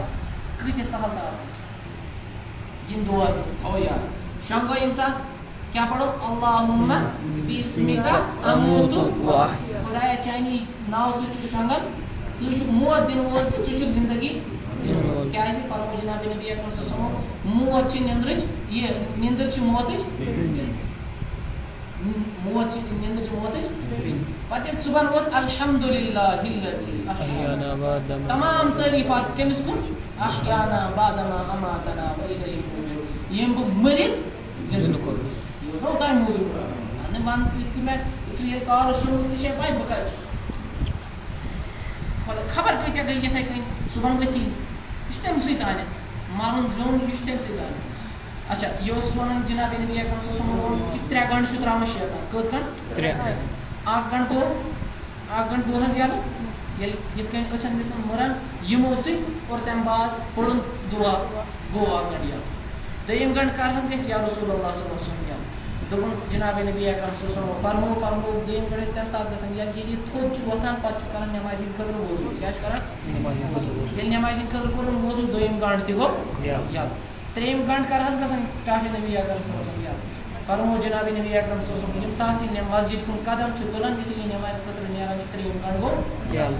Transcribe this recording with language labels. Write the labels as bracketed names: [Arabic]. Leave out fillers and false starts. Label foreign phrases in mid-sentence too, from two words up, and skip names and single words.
[Kashmiri] کۭتیاہ سہل تہٕ آسان چھِ یِم دُعا تھاوو یاد. شۄنٛگو ییٚمہِ ساتہٕ کیٛاہ پَرو [Arabic] اللہُمہ بِسمِکَ اموٗتُ و احیا. [Kashmiri] خۄدایا چانی ناوٕ سۭتۍ چھُ شۄنٛگان ژٕ چھُکھ موت دِنہٕ وول تہٕ ژٕ چھُکھ زندگی دِنہٕ وول. کیٛازِ پَرو جِنابِ نبی اکرم [Arabic] صلی اللہ علیہ وسلم [Kashmiri] موت چھِ نِندرٕچ یہِ نِندٕر چھِ موتٕچ موت چھِ نِندٕر چھِ موتٕچ. پَتہٕ ییٚلہِ صُبحن ووت الحمدُللہ تمام تعریٖفات کٔمِس کُن [Arabic] احیانا بعدما اماتنا والیہ النشور [Kashmiri] ییٚمۍ بہٕ مٔرِتھ زِندٕ کوٚر. یہِ اوس نہ اوٚتانۍ موٗدمُت نہ وَن تہِ مےٚ ژٕ ییٚلہِ کالَس شوٗنٛگُکھ ژےٚ چھے پَے بہٕ کَتہِ چھُس. خۄدا خبر کۭتیاہ گٔے یِتھَے کٔنۍ صُبحن ؤتھی یہِ چھُ تَمہِ سۭتۍ آنِتھ مَرُن زیوٚن یہِ چھُ تَمہِ سۭتۍ آنِتھ. اچھا یہِ اوس وَنان جِنابِ نبی اکرم [Arabic] صلی اللہ علیہ وسلم [Kashmiri] ووٚن کہِ 3 گنٛٹہٕ چھُ ترٛاوُن شیطان. کٔژ گنٛٹہٕ 3 گنٛٹہٕ گوٚو حظ یَلہٕ ییٚلہِ یِتھ کٔنۍ أچھَن دِژٕن مُرَن یِمو سۭتۍ اور تَمہِ بعد پوٚرُن دُعا گوٚو 1 گنٛٹہٕ یَلہٕ. دوٚیِم گنٛٹہٕ کر حظ گژھِ [Arabic] یا رسول اللہ صلی اللہ علیہ وسلم [Kashmiri] یَلہٕ. دوٚپُن جِنابِ نبی اکرم [Arabic] صلی اللہ علیہ وسلم [Kashmiri] فرموو دوٚیِم گنٛٹہٕ چھِ تَمہِ ساتہٕ گژھان ییٚلہِ یہِ تھوٚد چھُ وۄتھان پَتہٕ چھُ کران نٮ۪مازِ ہِنٛدِ خٲطرٕ وضوٗ. کیٛاہ چھُ کران ییٚلہِ نٮ۪مازِ ہِنٛدِ خٲطرٕ کوٚرُن وضوٗ دوٚیِم گنٛٹہٕ تہِ گوٚو یَلہٕ. ترٛیٚیِم گنٛٹہٕ کر حظ گژھان ٹاٹھِ نبی اکرم [Arabic] صلی اللہ علیہ وسلم [Kashmiri] یَلہٕ. فرموو جِنابِ نبی اکرم [Arabic] صلی اللہ علیہ وسلم [Kashmiri] ییٚمہِ ساتہٕ یہِ مسجد کُن قدم چھُ تُلان یُتھُے یہِ نٮ۪مازِ خٲطرٕ نیران چھُ ترٛیٚیِم گنٛٹہٕ گوٚو یَلہٕ.